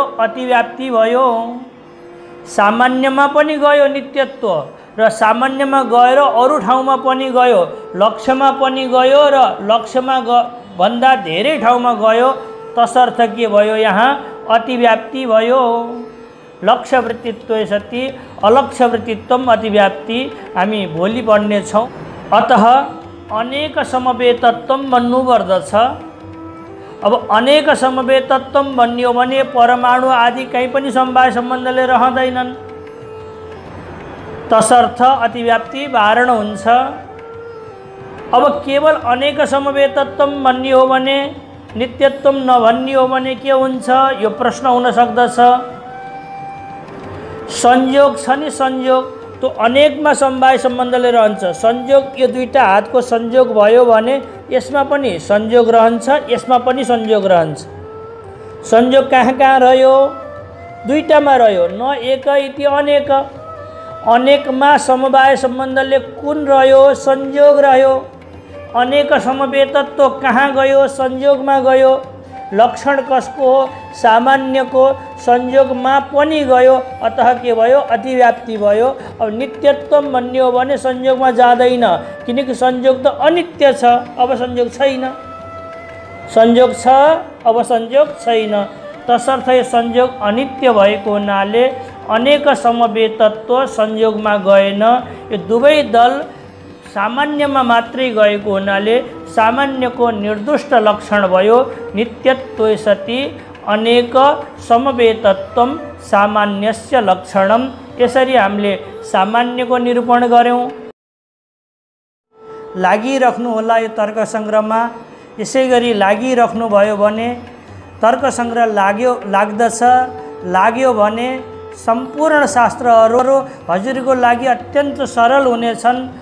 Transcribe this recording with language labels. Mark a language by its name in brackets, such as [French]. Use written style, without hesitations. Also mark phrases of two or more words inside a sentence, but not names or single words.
[Nepali] अतिव्याप्ति भयो। सामान्यमा पनि गयो नित्यत्व, र सामान्यमा गएर अरू ठाउँमा पनि गयो, लक्ष्यमा पनि गयो र लक्ष्यमा भन्दा धेरै ठाउँमा गयो। तसर्थ के भयो? यहाँ अतिव्याप्ति भयो। [Sanskrit] लक्ष्यवृत्तित्व सति अलक्ष्यवृत्तित्व अतिव्याप्ति [Nepali] हामी भोलि पढ्नेछौँ। अतः अनेक समवेतत्व भन्नुपर्दछ। अब अनेक समवेतत्व भनियो भने परमाणु आदि कहीँ पनि समवाय सम्बन्धले रहँदैनन्। तसर्थ अतिव्याप्ति वारण हुन्छ। अब केवल अनेक समवेतत्व भन्ने हो भने, नित्यत्व नभन्ने हो भने के हुन्छ? यो प्रश्न हुन सक्दछ। संयोग छ नि, संयोग तो अनेकमा समवाय सम्बन्धले रहन्छ। संयोग यो दुईटा हातको संयोग भयो भने यसमा पनि संयोग रहन्छ, यसमा पनि संयोग रहन्छ। संयोग कहाँ कहाँ रह्यो? दुईटामा रह्यो। [Sanskrit] न एक इति अनेक। [Nepali] अनेकमा समवाय सम्बन्धले कुन रह्यो? संयोग रह्यो। अनेक समवेतत्व कहाँ गयो? संयोगमा गयो। लक्षण कसको हो? सामान्यको। संयोगमा पनि गयो, अतः के भयो? अतिव्याप्ति भयो। अब नित्यत्व भन्ने हो भने संयोगमा जाँदैन, किनकि संयोग त अनित्य छ, अब संयोग छैन। संयोग छ, अब संयोग छैन। तसर्थ यो संयोग अनित्य भएको हुनाले अनेक समवेतत्व संयोगमा गएन। यो दुवै दल सामान्यमा मात्रै गएको हुनाले सामान्यको निर्दुष्ट लक्षण भयो। [Sanskrit] नित्यत्व सति अनेक समवेतत्व सामान्यस्य लक्षणम। [Nepali] यसरी हामीले सामान्यको निरूपण गर्यौं। लागिराख्नुहोला यो तर्क सङ्ग्रहमा। यसै गरी लागिराख्नुभयो भने तर्क सङ्ग्रह लाग्यो भने सम्पूर्ण शास्त्रहरू हजुरको लागि अत्यन्त सरल हुनेछन्।